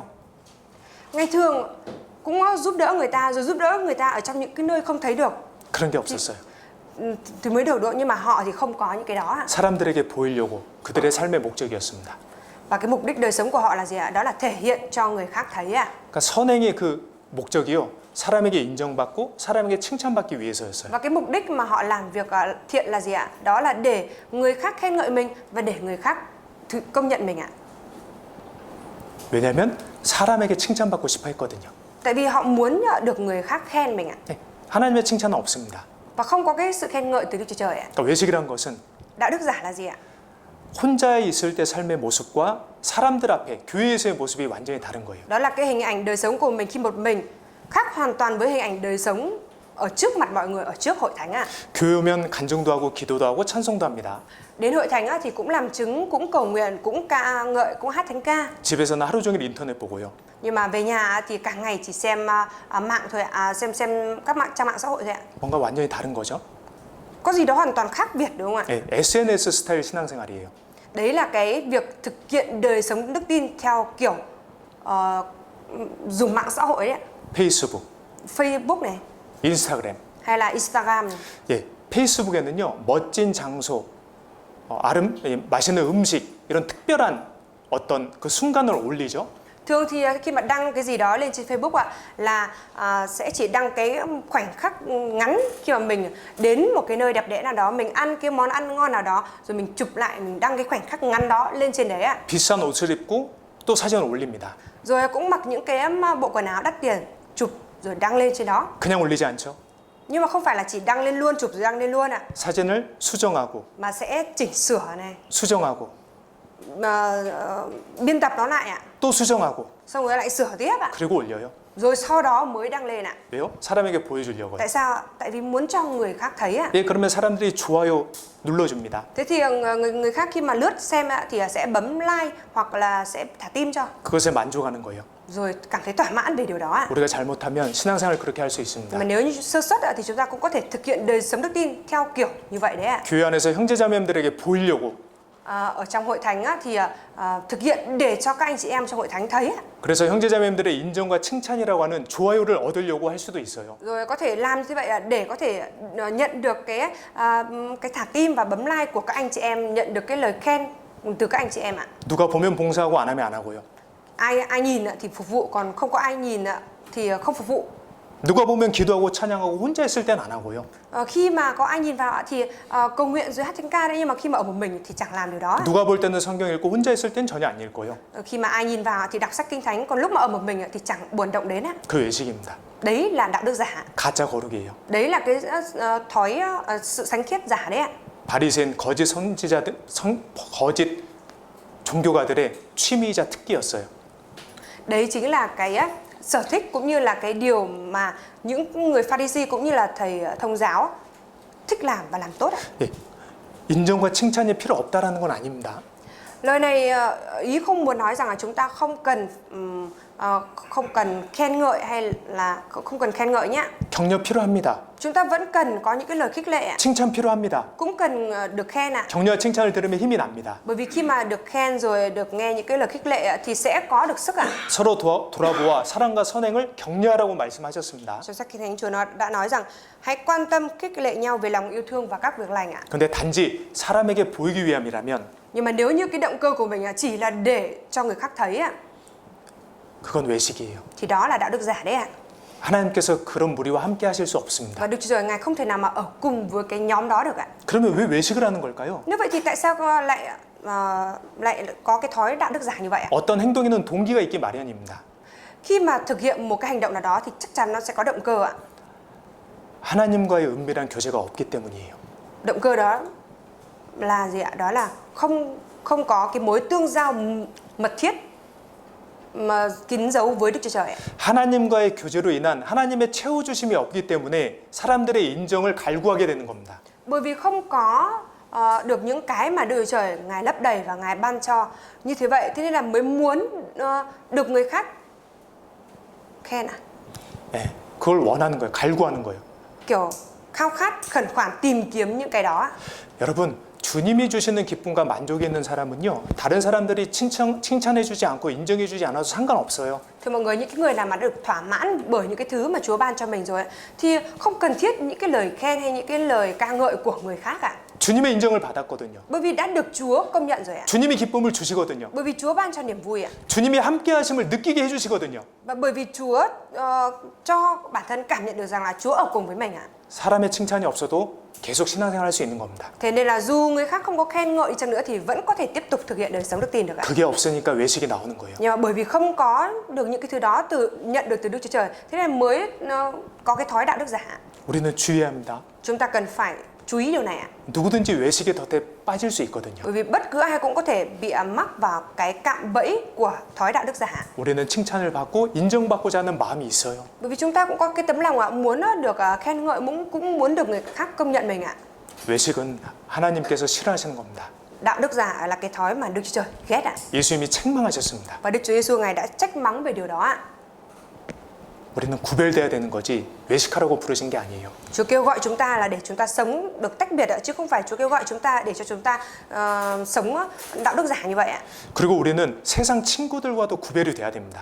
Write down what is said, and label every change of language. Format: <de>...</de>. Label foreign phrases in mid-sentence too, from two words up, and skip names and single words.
<vi>Ngày thường cũng giúp đỡ người ta, rồi giúp đỡ người ta ở trong những cái nơi không thấy được</vi> <ko>그런 게 없었어요.</ko> <vi>thì mới được độ, nhưng mà họ thì không có những cái đó ạ.</vi> <ko>사람들에게 보이려고 그들의 삶의 목적이었습니다.</ko> <vi>Và cái mục đích đời sống của họ là gì ạ? Đó là thể hiện cho người khác thấy ạ.</vi> <ko>그러니까 선행의 그 목적이요, 사람에게 인정받고 사람에게 칭찬받기 위해서였어요.</ko> <vi>Và cái mục đích mà họ làm việc thiện là gì ạ? Đó là để người khác khen ngợi mình và để người khác công nhận mình ạ.</vi> <ko>왜냐하면 사람에게 칭찬받고 싶어 했거든요.</ko> <vi>Tại vì họ muốn được người khác khen mình ạ.</vi> <ko>네, 하나님의 칭찬은 없습니다.</ko> <vi>Và không có cái sự khen ngợi từ Đức Chúa Trời ạ.</vi> <ko>그러니까 외식이란 것은</ko> <vi>Đạo đức giả là gì ạ?</vi> <ko>혼자 있을 때 삶의 모습과 사람들 앞에 교회에서의 모습이 완전히 다른 거예요.</ko> <vi>Đó là cái hình ảnh đời sống của mình khi một mình, khác hoàn toàn với hình ảnh đời sống ở trước mặt mọi người, ở trước hội thánh ạ.</vi> <ko>교회 오면 간증도 하고 기도도 하고 찬송도 합니다.</ko> <vi>Đến hội thánh thì cũng làm chứng, cũng cầu nguyện, cũng ca ngợi, cũng hát thánh ca.</vi> <ko>집에서는 하루 종일 인터넷 보고요.</ko> <vi>Nhưng mà về nhà thì cả ngày chỉ xem mạng thôi ạ, xem các trang mạng xã hội thôi ạ.</vi> <ko>뭔가 완전히 다른 거죠.</ko> <vi>Có gì đó hoàn toàn khác biệt đúng không ạ?</vi> <ko>네, SNS 스타일 신앙생활이에요.</ko> <vi>Đấy là cái việc thực hiện đời sống đức tin theo kiểu dùng mạng xã hội đấy ạ.</vi> <ko>페이스북,</ko> <vi>Facebook này</vi> <ko>인스타그램.</ko> <vi>hay là Instagram này.</vi> <ko>예, 페이스북에는요 멋진 장소, 맛있는 음식 이런 특별한 어떤 그 순간을 올리죠.</ko> <vi>Thường thì khi mà đăng cái gì đó lên trên Facebook ạ là sẽ chỉ đăng cái khoảnh khắc ngắn khi mà mình đến một cái nơi đẹp đẽ nào đó, mình ăn cái món ăn ngon nào đó rồi mình chụp lại, mình đăng cái khoảnh khắc ngắn đó lên trên đấy ạ.</vi> <ko>비싼 옷을 입고 또 사진을 올립니다.</ko> <vi>Rồi cũng mặc những cái bộ quần áo đắt tiền, chụp rồi đăng lên trên đó.</vi> <ko>그냥 올리지 않죠.</ko> <vi>Nhưng mà không phải là chỉ đăng lên luôn, chụp rồi đăng lên luôn ạ,</vi> <ko>사진을 수정하고</ko> <vi>mà sẽ chỉnh sửa này,</vi> <ko>수정하고</ko> <vi>biên tập nó lại ạ,</vi> <ko>또 수정하고</ko> <vi>xong rồi lại sửa tiếp ạ,</vi> <ko>그리고 올려요.</ko> <vi>rồi sau đó mới đăng lên ạ.</vi> <ko>왜요? 사람에게 보여주려고요.</ko> <vi>Tại sao? Tại vì muốn cho người khác thấy ạ.</vi> <ko>예, 그러면 사람들이 좋아요 눌러줍니다.</ko> <vi>Thế thì người khác khi mà lướt xem ạ thì sẽ bấm like hoặc là sẽ thả tim cho,</vi> <ko>그것에 만족하는 거예요.</ko> <vi>rồi cảm thấy thỏa mãn về điều đó ạ.</vi> <ko>우리가 잘못하면 신앙생활을 그렇게 할 수 있습니다.</ko> <vi>Mà nếu như sơ suất ạ thì chúng ta cũng có thể thực hiện đời sống đức tin theo kiểu như vậy đấy ạ.</vi> <ko>교회 안에서 형제자매들에게 보이려고</ko> <vi>Ở trong hội thánh á, thì thực hiện để cho các anh chị em trong hội thánh thấy ạ.</vi> <ko>그래서 형제자매들의 인정과 칭찬이라고 하는 좋아요를 얻으려고 할 수도 있어요.</ko> <vi>Rồi có thể làm như vậy để có thể nhận được cái thả tim và bấm like của các anh chị em, nhận được cái lời khen từ các anh chị em ạ.</vi> <ko>누가 보면 봉사하고 안 하면 안 하고요.</ko> <vi>Ai nhìn ạ thì phục vụ, còn không có ai nhìn ạ thì không phục vụ.</vi> <ko>누가 보면 기도하고 찬양하고 혼자 있을 땐 안 하고요.</ko> <vi>Khi mà có ai nhìn vào ạ thì cầu nguyện rồi hát thánh ca đấy, nhưng mà khi mà ở một mình thì chẳng làm điều đó.</vi> <ko>누가 볼 때는 성경 읽고 혼자 있을 땐 전혀 안 읽고요.</ko> <vi>Khi mà ai nhìn vào thì đọc sách kinh thánh, còn lúc mà ở một mình thì chẳng buồn động đến ạ.</vi> <ko>그 외식입니다.</ko> <vi>Đấy là đạo đức giả.</vi> <ko>가짜 거룩이에요.</ko> <vi>Đấy là cái thói sự sánh khiết giả đấy ạ.</vi> <ko>바리새인 거짓 선지자들, 거짓 종교가들의 취미이자 특기였어요.</ko> <vi>Đấy chính là cái sở thích cũng như là cái điều mà những người Pharisee cũng như là thầy thông giáo thích làm và làm tốt ạ.</vi> <ko>예, 인정과 칭찬이 필요 없다라는 건 아닙니다.</ko> <vi>Lời này ý không muốn nói rằng là chúng ta không cần khen ngợi hay là không cần khen ngợi nhá.</vi> <ko>격려 필요합니다.</ko> <vi>Chúng ta vẫn cần có những cái lời khích lệ ạ.</vi> <ko>칭찬 필요합니다.</ko> <vi>Cũng cần được khen ạ.</vi> <ko>격려와 칭찬을 들으면 힘이 납니다.</ko> <vi>Bởi vì khi mà được khen rồi được nghe những cái lời khích lệ ạ, thì sẽ có được sức ạ.</vi> <ko>서로 돌아보아 사랑과 선행을 격려하라고 말씀하셨습니다.</ko> <vi>Trong sách Kinh Thánh Chúa nó đã nói rằng hãy quan tâm khích lệ nhau về lòng yêu thương và các việc lành ạ.</vi> <ko>근데 단지 사람에게 보이기 위함이라면</ko> <vi>Nhưng mà nếu như cái động cơ của mình chỉ là để cho người khác thấy ạ,</vi> <ko>그건 외식이에요.</ko> <vi>thì đó là đạo đức giả đấy ạ.</vi> <ko>하나님께서 그런 무리와 함께 하실 수 없습니다.</ko> <vi>Và Đức Chúa Trời Ngài không thể nào mà ở cùng với cái nhóm đó được ạ.</vi> <ko>그러면 왜 외식을 하는 걸까요?</ko> <vi>Nếu vậy thì tại sao lại có cái thói đạo đức giả như vậy ạ?</vi> <ko>어떤 행동에는 동기가 있기 마련입니다.</ko> <vi>Khi mà thực hiện một cái hành động nào đó thì chắc chắn nó sẽ có động cơ ạ.</vi> <ko>하나님과의 은밀한 교제가 없기 때문이에요.</ko> <vi>Động cơ đó là gì ạ? Đó là không có cái mối tương giao mật thiết mà kín dấu với Đức Chúa Trời ạ.</vi> <ko>하나님과의 교제로 인한 하나님의 채워주심이 없기 때문에 사람들의 인정을 갈구하게 되는 겁니다.</ko> <vi>Bởi vì không có được những cái mà Đức Chúa Trời Ngài lấp đầy và Ngài ban cho như thế vậy, thế nên là mới muốn được người khác khen ạ.</vi> <ko>네, 그걸 원하는 거예요. 갈구하는 거예요.</ko> <vi>Kiểu khao khát, khẩn khoản tìm kiếm những cái đó ạ.</vi> <ko>여러분, 주님이 주시는 기쁨과 만족이 있는 사람은요, 다른 사람들이 칭찬해주지 않고 인정해주지 않아도 상관없어요.</ko> <vi>Thì mọi người, những cái người nào mà được thỏa mãn bởi những cái thứ mà Chúa ban cho mình rồi thì không cần thiết những cái lời khen hay những cái lời ca ngợi của người khác ạ.</vi> <ko>주님의 인정을 받았거든요.</ko> <vi>Bởi vì đã được Chúa công nhận rồi ạ.</vi> <ko>주님이 기쁨을 주시거든요.</ko> <vi>Bởi vì Chúa ban cho niềm vui ạ.</vi> <ko>주님이 함께 하심을 느끼게 해주시거든요.</ko> <vi>Và bởi vì Chúa cho bản thân cảm nhận được rằng là Chúa ở cùng với mình ạ.</vi> <ko>사람의 칭찬이 없어도 계속 신앙생활 할 수 있는 겁니다.</ko> <vi>Thế nên là dù người khác không có khen ngợi chăng nữa thì vẫn có thể tiếp tục thực hiện đời sống đức tin được ạ.</vi> <ko>그게 없으니까 외식이 나오는 거예요.</ko> <vi>Nhưng mà bởi vì không có được những cái thứ đó nhận được từ Đức Chúa Trời, thế nên mới có cái thói đạo đức giả.</vi> <ko>우리는 주의해야 합니다.</ko> <vi>Chúng ta cần phải chú ý điều này ạ.</vi> <ko>누구든지 외식의 덫에 빠질 수 있거든요.</ko> <vi>Bởi vì bất cứ ai cũng có thể bị mắc vào cái cạm bẫy của thói đạo đức giả.</vi> <ko>우리는 칭찬을 받고 인정받고자 하는 마음이 있어요.</ko> <vi>Bởi vì chúng ta cũng có cái tấm lòng ạ, muốn được khen ngợi, cũng muốn được người khác công nhận mình ạ.</vi> <ko>외식은 하나님께서 싫어하시는 겁니다.</ko> <vi>Đạo đức giả là cái thói mà Đức Chúa Trời ghét ạ.</vi> <ko>예수님이 책망하셨습니다.</ko> <vi>Và Đức Chúa Giêsu Ngài đã trách mắng về điều đó ạ.</vi> <ko>우리는 구별돼야 되는 거지 외식하라고 부르신 게 아니에요.</ko> <vi>Chúa kêu gọi chúng ta là để chúng ta sống được tách biệt ạ, chứ không phải Chúa kêu gọi chúng ta để cho chúng ta sống đạo đức giả như vậy ạ.</vi> <ko>그리고 우리는 세상 친구들과도 구별이 돼야 됩니다.</ko>